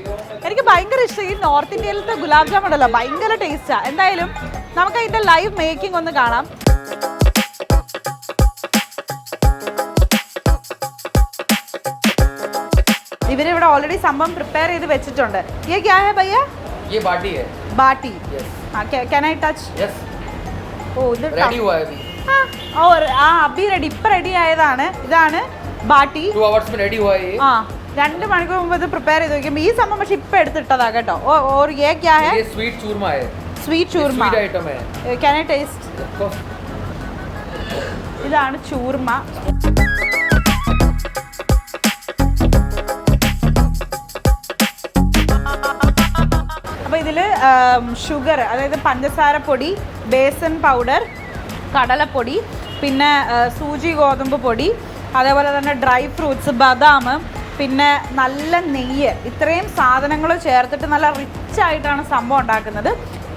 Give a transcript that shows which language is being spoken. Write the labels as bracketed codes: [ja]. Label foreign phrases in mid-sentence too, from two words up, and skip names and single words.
[ml] എനിക്ക് ഭയങ്കര ഇഷ്ടം ഈ നോർത്ത് ഇന്ത്യയിലത്തെ ഗുലാബ് ജാം ഉണ്ടല്ലോ, ഭയങ്കര ടേസ്റ്റാണ്. എന്തായാലും നമുക്ക് അതിൻ്റെ [en] live making [ml] ഒന്ന് കാണാം. ഇവരിവിടെ ഓൾറെഡി സംഭവം പ്രിപ്പയർ ചെയ്ത് വെച്ചിട്ടുണ്ട്. [hi] ये क्या है भैया? ये बाटी है. बाटी. [en] Yes. हाँ, can I touch? Yes. [ml] ഓ, ഇത് [hi] रेडी हुआ है अभी. [ml] അബി റെഡി, ഇപ്പം റെഡി ആയതാണ്. ഇതാണ് ബാട്ടി. [hi] 2 hours में रेडी हुआ है ये. [ml] 2 മണിക്കൂർ മുമ്പ് ഇത് പ്രിപ്പയർ ചെയ്ത് വെക്കുമ്പോൾ ഈ സംഭവം പക്ഷെ ഇപ്പം എടുത്തിട്ടതാ കേട്ടോ. [hi] और ये क्या है? ये स्वीट चूरमा है. स्वीट चूरमा. [en] sweet item [hi] है. [en] can I taste? [ml] ഇതാണ് ചൂർമ. അപ്പോൾ ഇതിൽ ഷുഗർ, അതായത് പഞ്ചസാരപ്പൊടി, ബേസൻ പൗഡർ, കടലപ്പൊടി, പിന്നെ സൂചി ഗോതമ്പ് പൊടി, അതേപോലെ തന്നെ [en] dry fruits, [ml] ബദാം, പിന്നെ നല്ല നെയ്യ്, ഇത്രയും സാധനങ്ങൾ ചേർത്തിട്ട് നല്ല റിച്ച് ആയിട്ടാണ് സംഭവം ഉണ്ടാക്കുന്നത്.